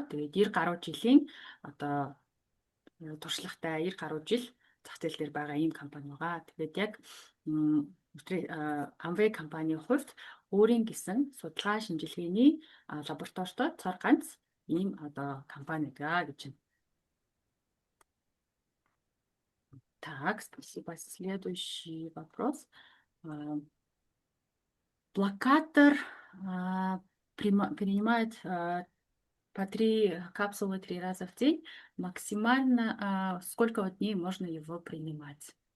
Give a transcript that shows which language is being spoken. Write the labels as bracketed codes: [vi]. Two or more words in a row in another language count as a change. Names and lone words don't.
[mn] Тэгээд 90 гаруй жилийн одоо туршлагатай 90 гаруй жил зах зээл дээр байгаа ийм компани байгаа. Тэгээд яг Amway компанийн хувьд өөрийн гэсэн судалгаа шинжилгээний лабораторитой цор ганц ийм одоо компани байгаа гэж байна. [ru] Так, спасибо. Следующий вопрос. Блокатор принимает по 3 капсулы 3 раза в день. Максимально сколько дней можно его принимать?